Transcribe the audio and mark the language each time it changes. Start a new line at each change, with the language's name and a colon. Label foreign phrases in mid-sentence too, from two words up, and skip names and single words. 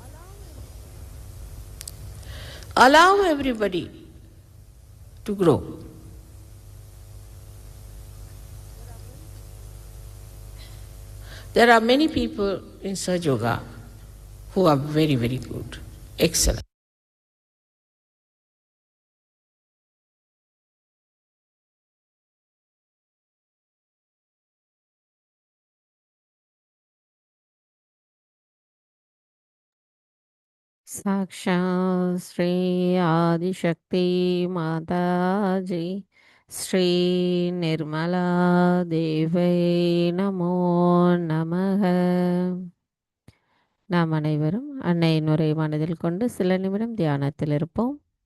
English: Allow everybody to grow. There are many people in Sahaja Yoga who are very, very good, excellent.
Sanskrit: साक्षात् श्री आदिशक्ति माता जी श्री निर्मला देवै नमो नमः.
Tamil: நாம் அனைவரும் அன்னையின் உரை மனதில் கொண்டு சில நிமிடம் தியானத்தில் இருப்போம்.